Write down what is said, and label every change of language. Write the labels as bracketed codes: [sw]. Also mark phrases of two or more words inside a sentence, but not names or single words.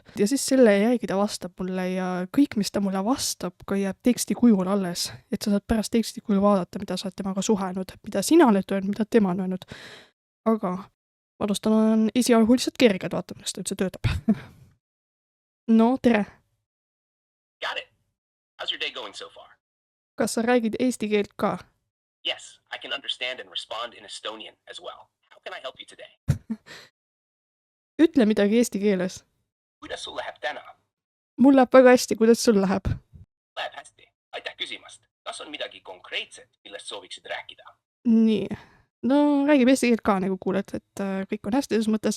[et] Ja siis selle järgi ta vastab mulle ja kõik, mis ta mulle vastab, ka jääb teksti kujul alles. Et sa saad pärast teksti kujul vaadata, mida sa oled temaga suhelnud, mida sina oled öelnud, mida tema on öelnud. Aga ma alustan esialgu lihtsalt kerged, vaatame, kas ta üldse töötab. No, tere! [en] Got it. How's your day going so far? [et] Kas sa räägid eesti keelt ka? [en] Yes, I can understand and respond in Estonian as well. How can I help you today? [et] Ütle midagi eesti keeles. Kuidas sul läheb täna? Mul läheb väga hästi, kuidas sul läheb? Läheb hästi. Aitäh küsimast. Kas on midagi konkreetset, millest sooviksid rääkida? Nii. No, räägib eesti keelt ka, nagu kuuled, et kõik on hästi selles mõttes.